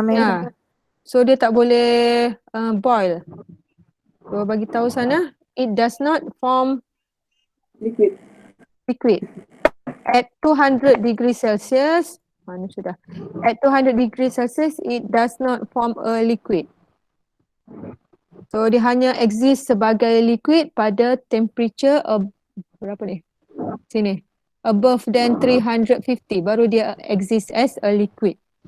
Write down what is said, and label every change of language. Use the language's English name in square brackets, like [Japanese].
[Malay] Ya. So dia tak boleh boil. [English] So [Malay] bagi tahu sana, [English] it does not form Liquid. liquid. At 200 degree Celsius, [Malay] mana sudah? [English] At 200 degree Celsius, it does not form a liquid. [Malay] So dia hanya exist sebagai liquid pada temperature berapa ni? Sini. [English] Above than 350 [Malay] baru dia [English] exist as a liquid.